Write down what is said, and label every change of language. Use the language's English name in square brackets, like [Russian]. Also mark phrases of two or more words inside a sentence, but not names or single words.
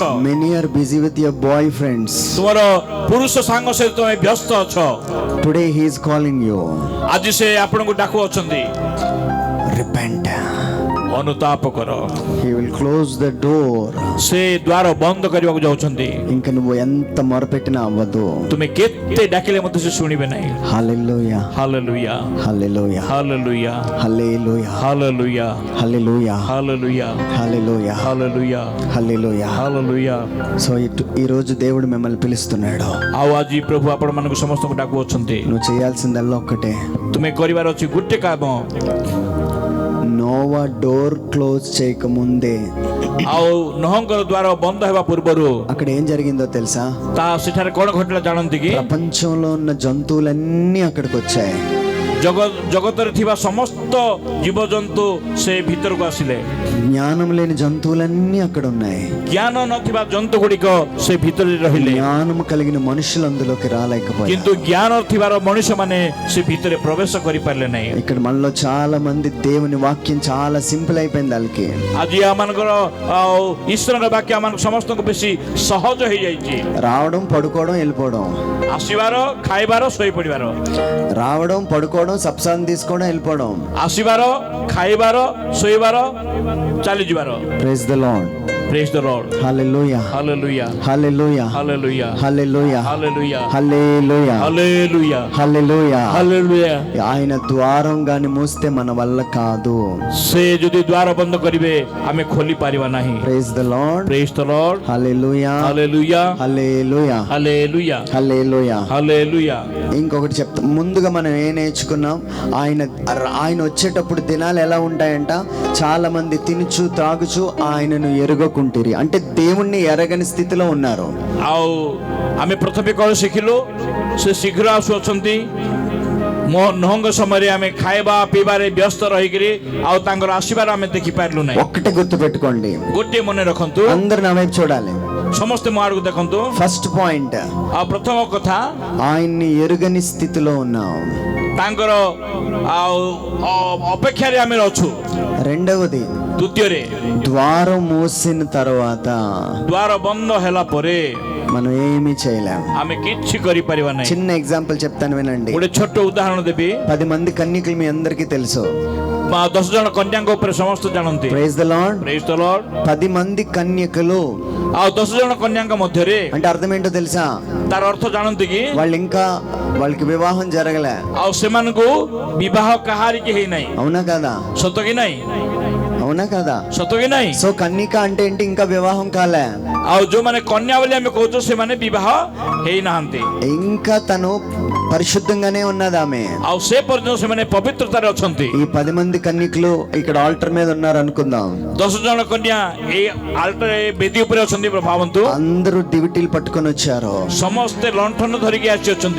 [English] Many are busy with your boyfriends. [Odia] ତୁମର ପୁରୁଷ ସାଙ୍ଗ ସହିତ ତୁମେ ବ୍ୟସ୍ତ ଅଛ. [English] Today he is calling you. [Odia] ଆଜି ସେ ଆପଣଙ୍କୁ ଡାକୁଅଛନ୍ତି, [English] రిపెంట్. [Odia] ଅନୁତାପ କର. [English] He will close the door. [Odia] ସେ ଦ୍ୱାର ବନ୍ଦ କରିବାକୁ ଯାଉଛନ୍ତି. [Telugu] ఇంకా నువ్వు ఎంత మొరపెట్టినా అవ్వదు. [Odia] ତୁମେ କେତେ ଡାକିଲେ ମଧ୍ୟ ସେ ଶୁଣିବେ ନାହିଁ. [Telugu] హల్లెలూయా [Odia] ହାଲେଲୁୟା, [Telugu] హల్లెలూయా [Odia] ହାଲେଲୁୟା, [Telugu] హల్లెలూయా [Odia] ହାଲେଲୁୟା, [Telugu] హల్లెలూయా [Odia] ହାଲେଲୁୟା, [Telugu] హల్లెలూయా [Odia] ହାଲେଲୁୟା, [Telugu] హల్లెలూయా. [Odia] ହାଲେଲୁୟା. [Telugu] సో ఈ రోజు దేవుడు మిమ్మల్ని పిలుస్తున్నాడు. [Odia] ଆଉ ଆଜି ପ୍ରଭୁ ଆପଣମାନଙ୍କୁ ସମସ୍ତଙ୍କୁ ଡାକୁଅଛନ୍ତି. [Telugu] నువ్వు చేయాల్సిందల్లా ఒక్కటే. [Odia] ତୁମେ କରିବାର ଅଛି ଗୋଟେ କାମ. [Telugu] నోవా [English] door close [Telugu] చేయకముందే [Odia] ଆଉ ନହଙ୍କର ଦ୍ୱାର ବନ୍ଦ ହେବା ପୂର୍ବରୁ [Telugu] అక్కడ ఏం జరిగిందో తెలుసా? [Odia] ତା ସେଠାରେ କଣ ଘଟିଲା ଜାଣନ୍ତି କି? [Telugu] ప్రపంచంలో ఉన్న జంతువులన్నీ అక్కడికి వచ్చాయి. [Odia] ଜଗତରେ ଥିବା ସମସ୍ତ ଜୀବଜନ୍ତୁ ସେ ଭିତରକୁ ଆସିଲେ. [Telugu] జ్ఞానం లేని జంతువులన్నీ అక్కడ ఉన్నాయి. [Odia] ଜ୍ଞାନ ନଥିବା ଜନ୍ତୁ ଗୁଡ଼ିକ ସେ ଭିତରେ ରହିଲେ. [Telugu] జ్ఞానం కలిగిన మనుషులు అందులోకి రాలేకపోయారు. [Odia] କିନ୍ତୁ ଜ୍ଞାନ ଥିବାର ମଣିଷମାନେ ସେ ଭିତରେ ପ୍ରବେଶ କରିପାରିଲେ ନାହିଁ. [Telugu] ఇక్కడ మనలో చాలా మంది దేవుని వాక్యం చాలా సింపుల్ అయిపోయింది. వాళ్ళకి [Odia] ଆଜି ଆମମାନଙ୍କର ଆଉ ଈଶ୍ୱରଙ୍କ ବାକ୍ୟ ଆମମାନଙ୍କୁ ସମସ୍ତଙ୍କୁ ବେଶୀ ସହଜ ହେଇଯାଇଛି. [Telugu] రావడం పడుకోవడం వెళ్ళిపోవడం. [Odia] ଆସିବାର, ଖାଇବାର, ଶୋଇପଡ଼ିବାର. [Telugu] రావడం పడుకోవడం సప్సాన్ తీసుకోవడం వెళ్ళిపోవడం. [Odia] ଆସିବାର, ଖାଇବାର, ଶୋଇବାର, ଚାଲିଯିବାର. [English] Praise the Lord. Praise the Lord. [Telugu] హల్లెలూయా [English] Hallelujah. [Telugu] హల్లెలూయా [English] Hallelujah. [Telugu] హల్లెలూయా [English] Hallelujah. [Telugu] హల్లెలూయా [English] Hallelujah. [Telugu] హల్లెలూయా. [English] Hallelujah. [Telugu] ఆయన ద్వారం గాని మూస్తే మన వల్ల కాదు. [Odia] ସେ ଯଦି ଦ୍ୱାର ବନ୍ଦ କରିବେ ଆମେ ଖୋଲି ପାରିବା ନାହିଁ. [English] Praise the Lord. Praise the Lord. [Telugu] హల్లెలూయా [English] Hallelujah. [Telugu] హల్లెలూయా [English] Hallelujah. [Telugu] హల్లెలూయా. [English] Hallelujah. [Telugu] ఇంకొకటి చెప్తా. ముందుగా మనం ఏం నేర్చుకున్నాం? ఆయన వచ్చేటప్పుడు దినాలు ఎలా ఉంటాయంట? చాలా మంది తినుచు త్రాగుచు ఆయనను ఎరుగకుంటిరి, అంటే దేవుణ్ణి ఎరగని స్థితిలో ఉన్నారు. [Odia] ଆଉ ଆମେ ପ୍ରଥମେ କଣ ଶିଖିଲୁ? ସେ ଶୀଘ୍ର ଆସୁଅଛନ୍ତି. ନହଙ୍କ ସମୟରେ ଆମେ ଖାଇବା ପିଇବାରେ ବ୍ୟସ୍ତ ରହିକିରି ଆଉ ତାଙ୍କର ଆସିବାର ଆମେ ଦେଖିପାରିଲୁ ନାହିଁ. [Telugu] ఒక్కటే గుర్తు పెట్టుకోండి. [Odia] ଗୋଟିଏ ମନେ ରଖନ୍ତୁ, [Telugu] అందరు నా వైపు చూడాలి. [Odia] ସମସ୍ତେ ମୋ ଆଡ଼କୁ ଦେଖନ୍ତୁ. [English] First point, [Odia] ଆଉ ପ୍ରଥମ କଥା, [Telugu] ఆయన్ని ఎరుగని స్థితిలో ఉన్నాం. [Odia] ତାଙ୍କର ଆଉ ଅପେକ୍ଷାରେ ଆମେ ଅଛୁ. [Telugu] రెండవది, [Odia] ଦ୍ୱିତୀୟରେ, [Telugu] ద్వారం మూసిన తర్వాత [Odia] ଦ୍ୱାର ବନ୍ଦ ହେଲା ପରେ [Telugu] మనం ఏమీ చేయలేం. [Odia] ଆମେ କିଛି କରିପାରିବା ନାହିଁ. [Telugu] చిన్న ఎగ్జాంపుల్ చెప్తాను వినండి. [Odia] ଗୋଟେ ଛୋଟ ଉଦାହରଣ ଦେବି. [Telugu] 10 మంది కన్యకలు మీ అందరికీ తెలుసు. [Odia] 10 ଜଣ କନ୍ୟାଙ୍କ ଉପରେ ସମସ୍ତେ ଜାଣନ୍ତି. [English] Praise the Lord. Praise the Lord. [Telugu] 10 మంది కన్యకలు [Odia] ଆଉ 10 ଜଣ କନ୍ୟାଙ୍କ ମଧ୍ୟରେ [Telugu] అంటే అర్థం ఏంటో తెలుసా? [Odia] ତାର ଅର୍ଥ ଜାଣନ୍ତି କି? [Telugu] వాళ్ళకి వివాహం జరగలే. [Odia] ଆଉ ସେମାନଙ୍କୁ ବିବାହ କାହାରିକି ହେଇନାହିଁ. [Telugu] అవునా కదా? [Odia] ସତ କି ନାହିଁ? [Telugu] అవునా కదా? [Odia] ସତ କି ନାହିଁ? [Telugu] సో కన్యక అంటే ఏంటి? ఇంకా వివాహం కాలే. [Odia] ଆଉ ଯୋଉମାନେ କନ୍ୟା ବୋଲି ଆମେ କହୁଛୁ ସେମାନେ ବିବାହ ହେଇନାହାନ୍ତି. [Telugu] ఇంకా తను పరిశుద్ధంగానే ఉన్నది ఆమె. [Odia] ଆଉ ସେ ପର୍ଯ୍ୟନ୍ତ ସେମାନେ ପବିତ୍ରତାରେ ଅଛନ୍ତି। [Telugu] ఈ 10 మంది కన్యకులు ఇక్కడ ఆల్టర్ మీద ఉన్నారు అనుకుందాం. [Odia] 10 ଜଣ କନ୍ୟା ଏଇ ଆଲ୍ଟର ବେଦୀ ଉପରେ ଅଛନ୍ତି। ଭାବନ୍ତୁ, [Telugu] అందరూ దివిటీలు పట్టుకొని వచ్చారు. [Odia] ସମସ୍ତେ ଲଣ୍ଠନ ଧରିକି ଆସି ଅଛନ୍ତି।